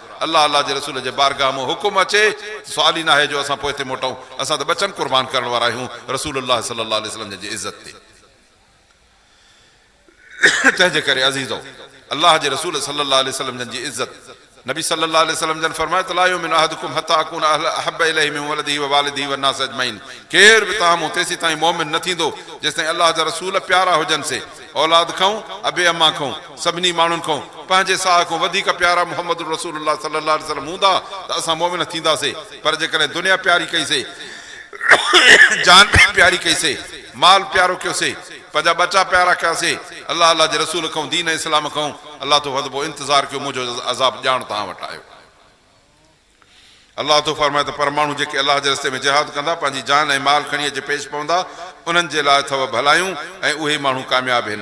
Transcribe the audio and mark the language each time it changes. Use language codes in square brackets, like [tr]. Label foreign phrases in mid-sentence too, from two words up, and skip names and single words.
[sd] अलाह जे रसूल जे बारगाह में हुकुम अचे, सुवाल ई न आहे जो असां पोइ हिते मोटूं, असां त बचन क़ुर्बान करण वारा आहियूं [ar] رسول الله صلى الله عليه وسلم [sd] जी इज़त ते। तंहिंजे करे अज़ीज़ो, अलाह जे रसूल [ar] صلى الله عليه وسلم [sd] जी इज़त, नबी [ar] صلى الله عليه وسلم [sd] जन फरमाए त [ar] لا يؤمن أحدكم حتى أكون أحب إليه من ولده ووالده والناس أجمعين. [sd] केर बि तव्हां मूं तेसीं ताईं मोमिन न थींदो जेसिताईं अलाह जा रसूल प्यारा हुजनि से, औलाद खां, अबे अम्मा खां, सभिनी माण्हुनि खां, पंहिंजे साह खां वधीक प्यारा मुहम्मद [ar] رسول الله صلى الله عليه وسلم [sd] हूंदा त असां मोमिन थींदासीं। पर जेकॾहिं दुनिया प्यारी कईसीं, जान प्यारी कईसीं, माल प्यारो कयोसीं, पंहिंजा बच्चा प्यारा कयासीं अलाह जे रसूल खां, दीन इस्लाम खां, अलाह तो वधबो इंतज़ार कयो मुंहिंजो अज़ाब ॼाण तव्हां वटि आयो। अलाह तो फरमाए त पर माण्हू जेके अलाह जे रस्ते में जिहाद कंदा, पंहिंजी जान ऐं माल खणी अचे पेश पवंदा, उन्हनि जे लाइ अथव भलायूं ऐं उहे माण्हू कामयाब आहिनि।